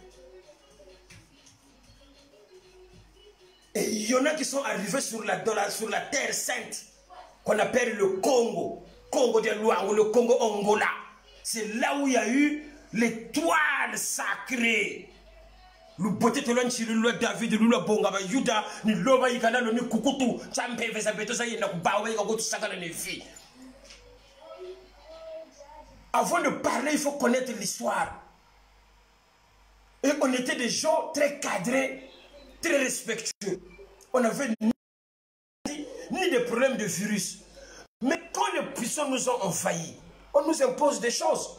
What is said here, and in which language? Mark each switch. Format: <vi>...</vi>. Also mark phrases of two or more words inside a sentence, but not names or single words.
<fr>Et il y en a qui sont arrivés sur la terre sainte, qu'on appelle le Congo. Congo de Luango, le Congo Angola. C'est là où il y a eu l'étoile sacrée. Le beauté de l'Anchilou, David, le Bonga, Yuda, ni Lova, Yikana, le Nukukutu, Champe, Vesabeto, Sayena, Bawe, Gogo, Sakana, les filles. Avant de parler, il faut connaître l'histoire. Et on était des gens très cadrés, très respectueux. On n'avait ni des problèmes de virus. Mais quand les puissants nous ont envahis, on nous impose des choses.</fr>